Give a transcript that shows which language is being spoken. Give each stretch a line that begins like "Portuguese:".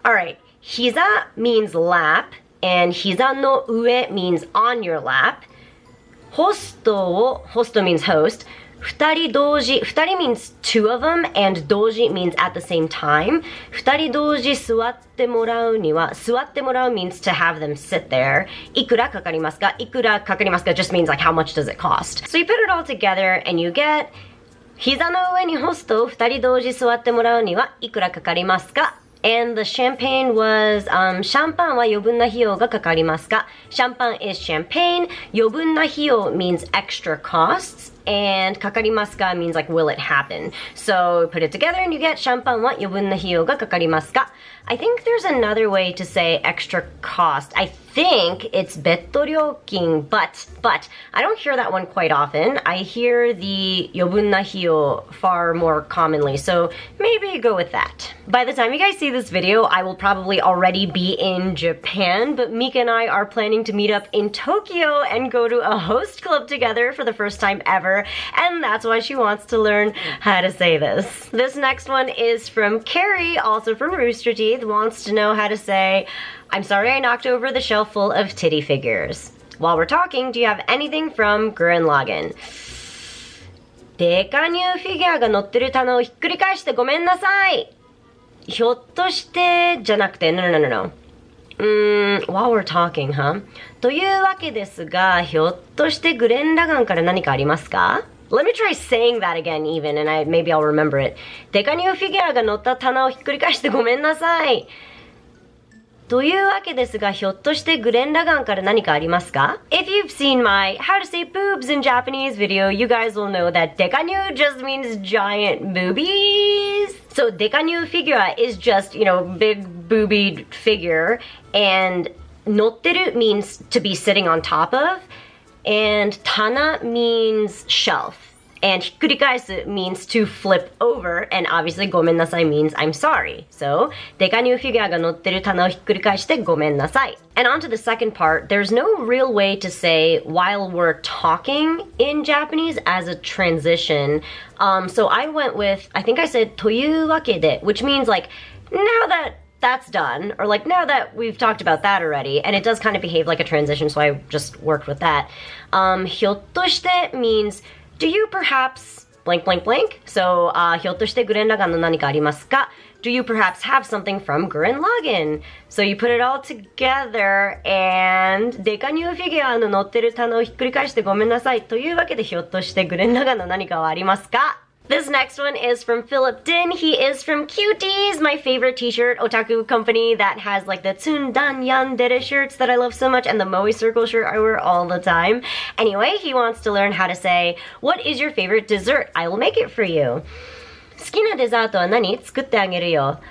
English: Alright, 膝 means lap, and
Japanese: 膝の上
English: means on your lap. ホスト means host.
Japanese: 二人同時
English: means two of them, and 同時 means at the same time.
Japanese: 二人同時座ってもらうには、座ってもらう
English: means to have them sit there.
Japanese: いくらかかりますか？いくらかかりますか
English: just means like how much does it cost. So you put it all together and you get
Japanese: 膝の上にホストを二人同時座ってもらうにはいくらかかりますか？
English: And the champagne was,
Japanese: シャンパンは余分な費用がかかりますか？
English: シャンパン is champagne.
Japanese: 余分な費用
English: means extra costs. And
Japanese: かかりますか
English: means like will it happen. So put it together and you get
Japanese: シャンパンは余分な費用がかかりますか?
English: I think there's another way to say extra cost. I think it's 別途料金, but I don't hear that one quite often. I hear the
Japanese: 余分な費用
English: far more commonly. So maybe go with that. By the time you guys see this video, I will probably already be in Japan, but Mika and I are planning to meet up in Tokyo and go to a host club together for the first time ever. And that's why she wants to learn how to say this. This next one is from Carrie, also from Rooster Teeth, wants to know how to say, I'm sorry I knocked over the shelf full of titty figures. While we're talking, do you have anything from Gurren Lagann?
Japanese: デカニューフィギュアが乗ってる棚をひっくり返してごめんなさい。ひょっとしてじゃなくて、no.
English: While we're talking, huh?
Japanese: というわけですが、ひょっとしてグレン・ラガンから何かありますか？
English: Let me try saying that again even, and maybe I'll remember it.
Japanese: デカニューフィギュアが乗った棚をひっくり返してごめんなさい。というわけですが、ひょっとしてグレン・ラガンから何かありますか？
English: If you've seen my How to Say Boobs in Japanese video, you guys will know that デカニュー just means giant boobies. So デカニュー figure is just, big boobied figure, and 乗ってる means to be sitting on top of, and 棚 means shelf. And ひっくり返す means to flip over, and obviously ごめんなさい means I'm sorry.
Japanese: So デカニューフィギュアが乗ってる棚をひっくり返してごめんなさい.
English: And on to the second part, there's no real way to say while we're talking in Japanese as a transition. So I went with, I think I said
Japanese: というわけで,
English: which means like now that that's done, or like now that we've talked about that already, and it does kind of behave like a transition, so I just worked with that. ひょっとして means do you perhaps blank blank blank?
Japanese: So ひょっとしてグレン・ラガンの何かありますか?
English: Do you perhaps have something from Gurren Lagann? So you put it all together and
Japanese: デカニューフィギュアの乗ってる棚をひっくり返してごめんなさい。というわけでひょっとしてグレン・ラガンの何かはありますか?
English: This next one is from Philip Din. He is from Cuties, my favorite t-shirt otaku company that has like the Tsundan Yandere shirts that I love so much and the Moe Circle shirt I wear all the time. Anyway, he wants to learn how to say, what is your favorite dessert? I will make it for you.
Japanese: 好きなデザートは何?作ってあげるよ.